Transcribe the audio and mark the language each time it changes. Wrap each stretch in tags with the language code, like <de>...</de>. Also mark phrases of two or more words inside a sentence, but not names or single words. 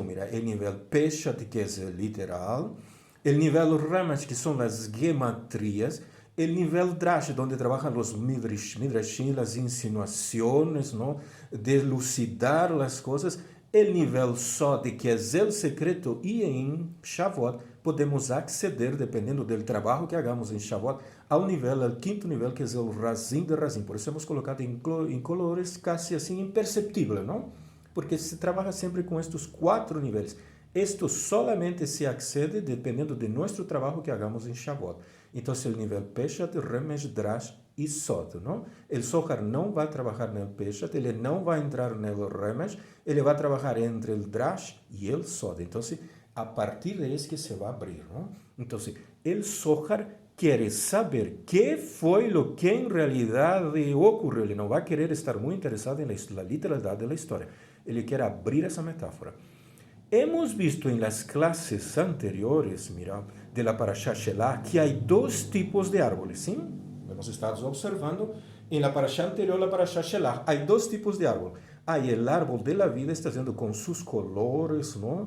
<pt>Mira, o nível peshat, que é literal, o nível Ramash, que são as gematrias, o nível Drash, onde trabalham os midrashim, as insinuações, não? De elucidar as coisas. O nível Sod, que é o secreto, e em Shavuot podemos aceder, dependendo do trabalho que hagamos em Shavuot, ao quinto nível, que é o Razim de Razim. Por isso,</pt> <es>hemos colocado</es> <pt>em colores quase assim imperceptível, não? Porque se trabalha sempre com estes 4 níveis. Isto</pt> <es>solamente se accede</es> <pt>dependendo de nosso trabalho que hagamos em Shavuot. Então, o nível Peshat, Remesh, Drash e Sod, não? O Zohar não vai trabalhar no Peshat, ele não vai entrar no Remesh, ele vai trabalhar entre o Drash e o Sod. Então, a partir de isso que se vai abrir, não? Então, o Zohar</pt> <es>quiere saber qué fue lo que en realidad ocurrió.</es> <pt>Ele não vai querer estar muito interessado na literalidade da história. Ele quer abrir essa metáfora.</pt> <es>Hemos visto en las clases anteriores, mira, de la Parashá Shelach, que hay dos tipos de árboles, ¿sí? Hemos estado observando en la Parashá anterior, la Parashá Shelach, hay dos tipos de árbol. Hay el árbol de la vida, está haciendo con sus colores, ¿no?</es>